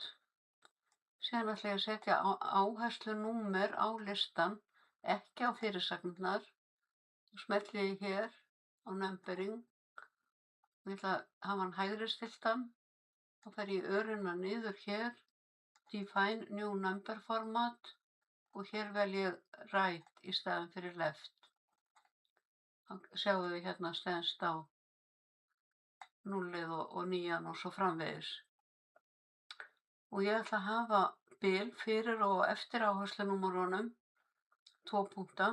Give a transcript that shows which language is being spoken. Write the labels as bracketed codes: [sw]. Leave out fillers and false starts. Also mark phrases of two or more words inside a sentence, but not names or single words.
[is] Síðan ætla ég að setja áherslunúmer á listan, ekki á fyrirsagnirnar. Og smelli ég hér á numbering og ég ætla að hafa hann hægri stilltan. Þá fer ég örina niður hér, [en] define new number format [is] og hér vel ég right í staðinn fyrir left. Þá sjáum við hérna stendst á 0 og 9 og svo framvegis. Og ég ætla að hafa bil fyrir og eftir áherslunúmerunum, 2 punkta.